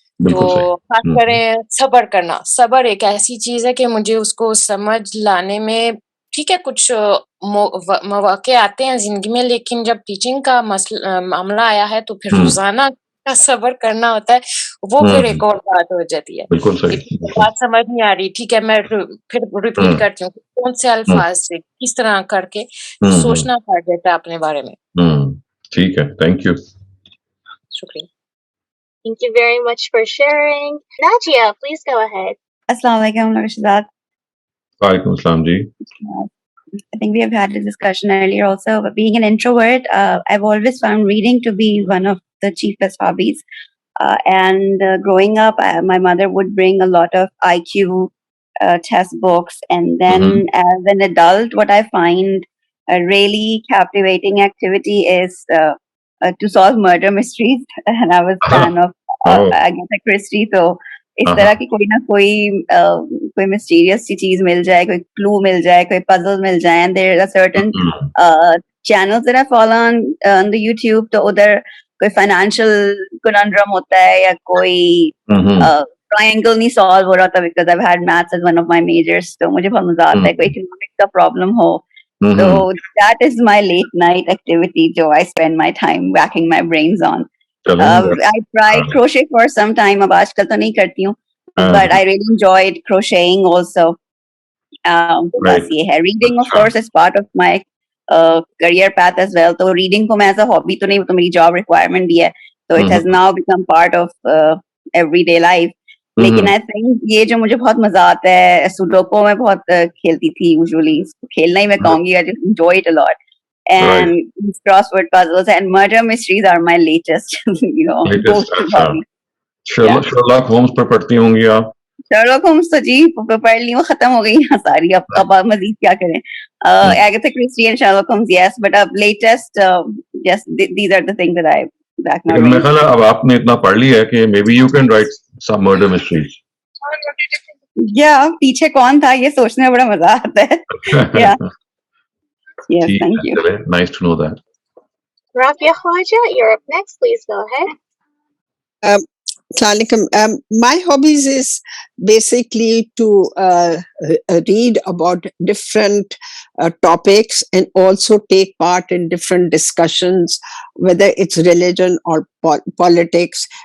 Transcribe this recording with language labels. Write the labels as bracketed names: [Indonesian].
[Urdu] تو خاص کریں صبر کرنا، صبر ایک ایسی چیز ہے کہ مجھے اس کو سمجھ لانے میں ٹھیک ہے کچھ مواقع آتے ہیں زندگی میں، لیکن جب ٹیچنگ کا معاملہ آیا ہے تو پھر روزانہ کا صبر کرنا ہوتا ہے، وہ پھر ایک اور بات ہو جاتی ہے. بات سمجھ نہیں آ رہی، ٹھیک ہے میں پھر ریپیٹ کرتی ہوں کون سے الفاظ سے کس طرح کر کے سوچنا پڑ جاتا ہے اپنے بارے میں. ٹھیک ہے، تھینک یو. شکریہ. [English] Thank you very much for sharing. Najia, please go ahead. [Urdu] Assalamu alaikum, Dr Shehzad. Walaikum assalam ji. [English] I think we have had a discussion earlier also, but being an introvert, I've always found reading to be one of the chiefest hobbies. And growing up, my mother would bring a lot of IQ test books. And then as an adult, what I find a really captivating activity is to solve murder mysteries. And I was a fan of Agatha Christie. [Urdu] So اس طرح کی کوئی نہ کوئی مسٹیریس سی چیز مل جائے، کوئی کلو مل جائے، کوئی پزل مل جائے. [English] and there are certain channels that I follow on the YouTube, [Urdu] تو ادھر کوئی فائنینشیل کننڈرم ہوتا ہے یا کوئی ٹرائنگل نہیں سالو ہو رہا ہوتا، [English] because I had maths as one of my majors, [Urdu] تو مجھے بہت مزہ آتا ہے. کوئی اکنامکس کا پرابلم ہو تو [English] that is my late night activity [Urdu] جو [English] I spend my time waking my brains on. I tried crochet for some time. [Urdu] اب آج کل تو نہیں کرتی ہوں, [English] but I really enjoyed crocheting also. [Urdu] بس یہ ہے. [English] Reading of course is part of my career path as well. [Urdu] تو [English] reading [Urdu] کو میں [English] as a hobby [Urdu] تو نہیں, تو میری [English] job requirement [Urdu] بھی ہے. [English] So it has now become part of everyday life. [Urdu] لیکن [English] I think [Urdu] یہ جو مجھے بہت مزہ آتا ہے, سوڈوکو میں بہت کھیلتی تھی یوزلی, کھیلنا ہی میں کہوں گی, [English] I just enjoy it a lot. And crossword puzzles and murder mysteries are my latest, go-to hobby. [Urdu] Sherlock Holmes پر پڑھتی ہوں گی آپ؟ Sherlock Holmes تو جی پڑھ لی ہوں, ختم ہو گئی ہیں ساری, اب مزید کیا کریں. [English] Agatha Christie and Sherlock Holmes, yes, but latest, yes, these are the things that I back now. [Urdu] میں خیال ہے اب آپ نے اتنا پڑھ لیا ہے کہ [English] maybe you can write some murder mysteries. [Urdu] Yeah, پیچھے کون تھا یہ سوچنے میں بڑا مزہ آتا ہے. [English] Yeah. Yes, thank you. Nice to know that. Rabia Khwaja, you're up next. Please go ahead. My hobbies is basically to read about different topics and also take part in different discussions, whether it's religion or politics.